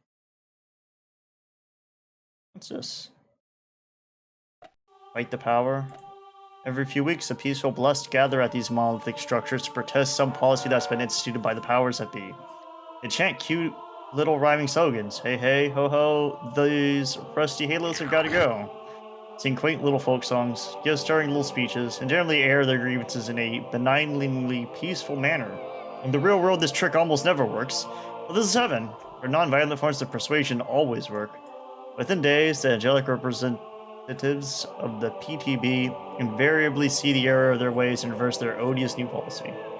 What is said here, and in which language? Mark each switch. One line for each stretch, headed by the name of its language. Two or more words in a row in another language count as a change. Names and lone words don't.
English: What's this? Fight the power. Every few weeks, the peaceful blessed gather at these monolithic structures to protest some policy that's been instituted by the powers that be. They chant cute little rhyming slogans. Hey, hey, ho, ho, these rusty halos have got to go. Sing quaint little folk songs, give stirring little speeches, and generally air their grievances in a benignly peaceful manner. In the real world, this trick almost never works. But this is heaven, where non-violent forms of persuasion always work. Within days, the angelic representatives of the PTB invariably see the error of their ways and reverse their odious new policy.